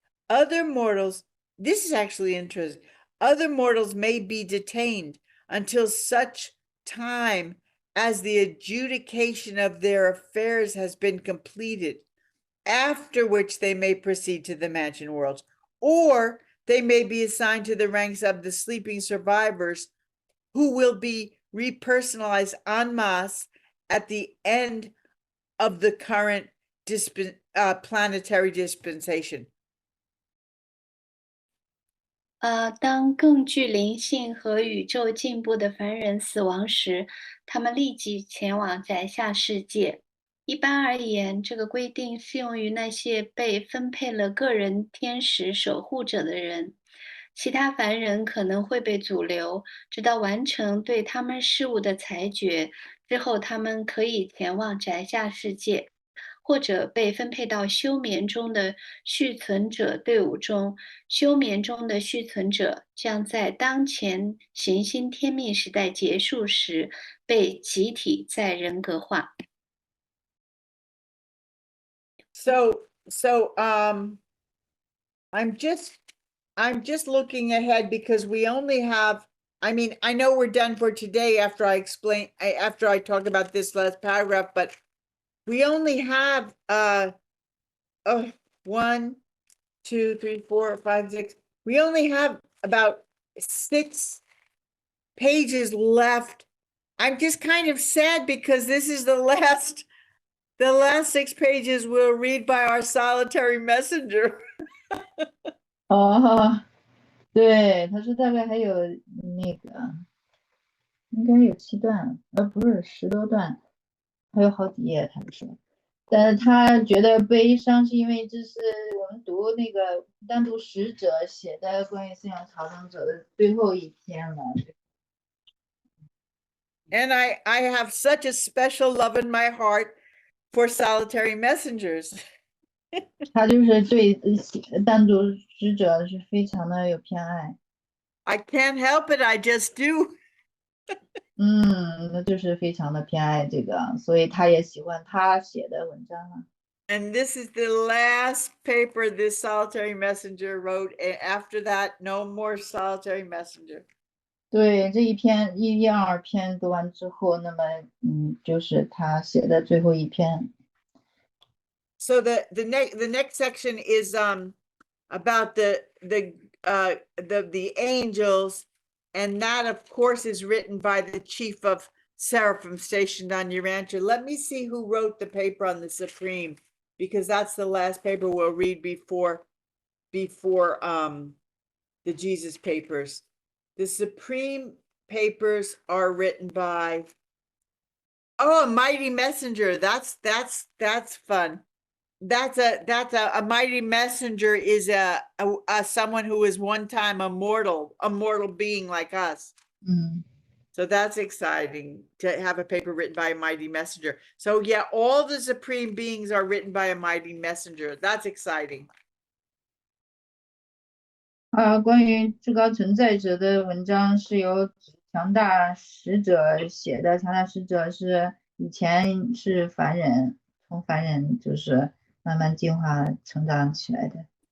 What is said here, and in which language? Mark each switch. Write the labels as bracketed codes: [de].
[en] Other mortals, this is actually interesting, other mortals may be detained until such time as the adjudication of their affairs has been completed, after which they may proceed to the mansion worlds, or they may be assigned to the ranks of the sleeping survivors who will be repersonalized en masse at the end of the current planetary dispensation. [zh] 当更具灵性和宇宙进步的凡人死亡时，他们立即前往宅下世界。一般而言，这个规定适用于那些被分配了个人天使守护者的人。其他凡人可能会被阻留，直到完成对他们事物的裁决之后，他们可以前往宅下世界，或者被分配到休眠中的续存者队伍中。休眠中的续存者将在当前行星天命时代结束时被集体再人格化。 [en] So I'm just looking ahead because we only have, I mean, I know we're done for today after I talk about this last paragraph, but we only have 1, 2, 3, 4, 5, 6. We only have about 6 pages left. I'm just kind of sad because this is the last The last 6 pages we'll read by our solitary messenger. [zh] 哦，对，他说大概还有那个，应该有7段，不是10多段，还有好几页，他说。但是他觉得悲伤是因为这是我们读那个单独使者写的关于思想朝圣者的最后一篇了。 [en] And I have such a special love in my heart for solitary messengers. [zh] 他就是对单独使者是非常的有偏爱。 [en] I can't help it, I just do. [zh] 那就是非常的偏爱这个，所以他也喜欢他写的文章啊。 [en] And this is the last paper this solitary messenger wrote. After that, no more solitary messenger. [zh] 对，这一篇1、2篇读完之后，那么就是他写的最后一篇。 [en] So the next section is about the angels, and that of course is written by the chief of Seraphim stationed on Urantia. Let me see who wrote the paper on the Supreme, because that's the last paper we'll read before the Jesus papers. The Supreme papers are written by, oh, a mighty messenger. That's fun. That's a mighty messenger is a someone who is one time a mortal being like us. So that's exciting to have a paper written by a mighty messenger. So yeah, all the supreme beings are written by a mighty messenger. That's exciting. [zh] 关于至高存在者的文章是由强大使者写的。强大使者是以前是凡人，从凡人就是慢慢进化成长起来的。